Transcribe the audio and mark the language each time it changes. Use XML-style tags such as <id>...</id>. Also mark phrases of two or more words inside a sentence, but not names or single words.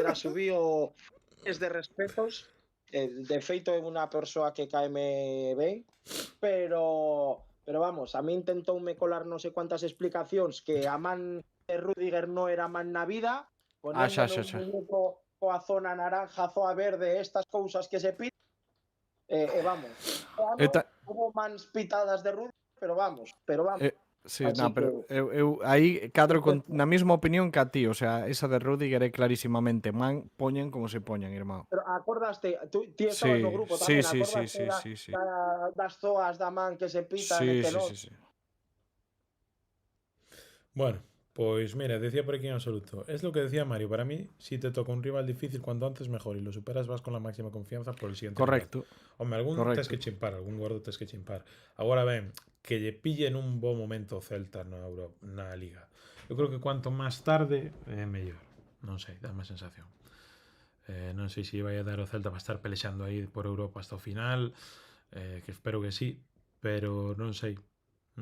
<gl>Asubío</gl> <es>es de respetos,</es> <gl>de feito é unha persoa que caeme ben, pero vamos, a min intentoume colar non sei cuántas explicacións que a man de Rüdiger non era man na vida, ponéndome un muñeco coa zona naranja, zoa verde, estas cousas que se piden, vamos, hubo mans pitadas de Rüdiger, pero vamos. Sí, Así no, pero que... eu aí cadro con, na mesma opinión que a ti,</gl> <es>o sea,</es> <gl>esa de Rudiger é clarísimamente man, poñen como se poñen, irmão. Pero acordaste, ti estabas no grupo tamén, acordaste sí. das zoas da man que se pitan e que non? Sí.</gl> <es>Bueno, pues mira, decía por aquí en absoluto. Es lo que decía Mario. Para mí, si te toca un rival difícil, cuanto antes mejor. Y lo superas, vas con la máxima confianza por el siguiente Correcto. nivel. Hombre, algún Correcto.</es> <gl>tes que chimpar, algún gordo tes que chimpar. Agora ben, que lle pillen un bo momento o Celta na Liga. Eu creo que cuanto máis tarde é mellor. Non sei, dá má sensación. Non sei se vai a dar o Celta para estar pelexando aí por Europa hasta o final, que espero que sí, pero non sei.</gl>